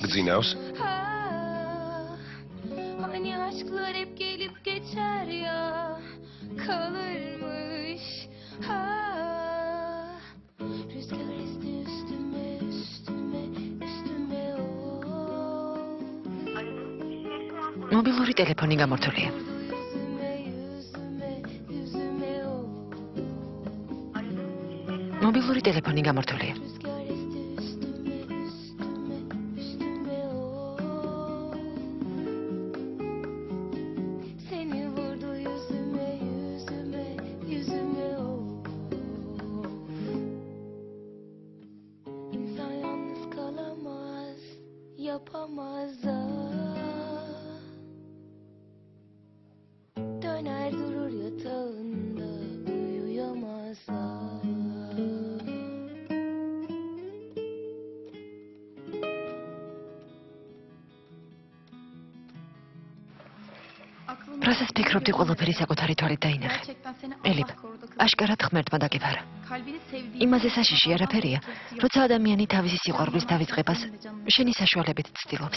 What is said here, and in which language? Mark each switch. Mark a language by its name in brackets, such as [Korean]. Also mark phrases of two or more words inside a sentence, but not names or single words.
[Georgian] გძინავს? [Turkish] Ha, hani aşklar hep gelip geçer ya, kalırmış. Ha, rüzgar esti üstüme, üstüme, üstüme of. [Georgian] მობილური ტელეფონი გამორთულია. [Turkish] Yüzüme, yüzüme, yüzüme of. [Georgian] მობილური ტელეფონი გამორთულია. [Turkish] Rüzgar esti üstüme, üstüme, üstüme of. Seni vurdu yüzüme, yüzüme, yüzüme of. İnsan yalnız kalamaz, yapamaz da. Döner durur yatağında uyuyamazlar. [Georgian] როდესაც ფიქრობდი ყველაფერი საკუთარი თვალით დაინახე. ელიფ, აშკარად ღმერთმა დაგიფარა. იმაზე საშიში არაფერია, როცა ადამიანი თავისი სიყვარულის დავიწყებას შენი საშუალებით ცდილობს.